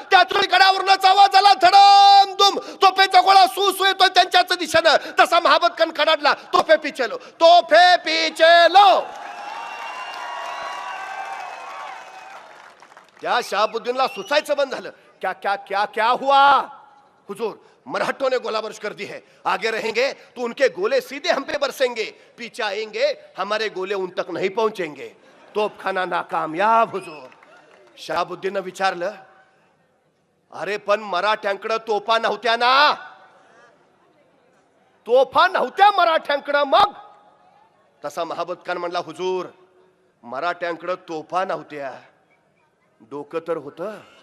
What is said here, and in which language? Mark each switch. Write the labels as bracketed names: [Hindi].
[Marathi] त्याच वेळी गडावरूनच आवाज आला, धडम दुम. तोफेचा गोळा सुसू येतोय त्यांच्याच दिशेनं. तसा महाबत खान खडाडला, [Hindi] तोफे पिचे लो, तोफे पिचे लो. [Marathi] त्या शहाबुद्दीनला सुचायचं बंद झालं. [Hindi] क्या क्या क्या क्या हुआ? हुजूर मराठों ने गोला बारिश कर दी है, आगे रहेंगे तो उनके गोले सीधे हम पे बरसेंगे, पीछे आएंगे हमारे गोले उन तक नहीं पहुंचेंगे. तोपखाना नाकामयाब हुजूर. [Marathi] शहाबुद्दीन विचारलं, अरे पण मराठ्यांकडे तोफा नव्हत्या ना? तोफा नव्हत्या मराठ्यांकडे मग? तसा महाबत खान म्हणला, हुजूर मराठ्यांकडे तोफा नव्हत्या, डोकं तर होतं.